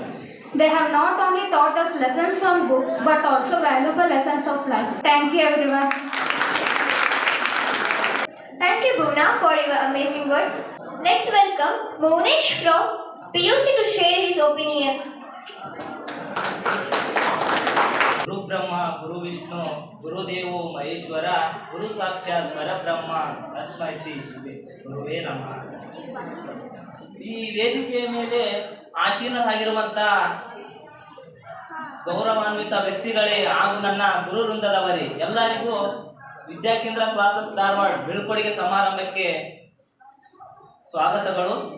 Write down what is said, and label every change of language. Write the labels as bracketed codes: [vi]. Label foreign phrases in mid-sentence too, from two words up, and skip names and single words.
[en] They have not only taught us lessons from books but also valuable lessons of life. Thank you everyone. Thank you, Bhuvna, for your amazing words. Let's welcome Monesh from PUC to share his opinion. [sa] ಗುರು ಬ್ರಹ್ಮ ಗುರು ವಿಷ್ಣು ಗುರುದೇವೋ ಮಹೇಶ್ವರ ಗುರು ಸಾಕ್ಷಾತ್ ಪರಬ್ರಹ್ಮ ತಸ್ಮೈ ಶ್ರೀ ಗುರುವೇ ನಮಃ. [kn] ಈ ವೇದಿಕೆಯ ಮೇಲೆ ಆಸೀನರಾಗಿರುವಂತ ಗೌರವಾನ್ವಿತ ವ್ಯಕ್ತಿಗಳೇ ಹಾಗೂ ನನ್ನ ಗುರು ವೃಂದದವರೇ, ಎಲ್ಲರಿಗೂ ವಿದ್ಯಾಕೇಂದ್ರ ಕ್ಲಾಸಸ್ ಧಾರವಾಡ ಬೀಳ್ಕೊಡುಗೆ ಸಮಾರಂಭಕ್ಕೆ ಸ್ವಾಗತಗಳು.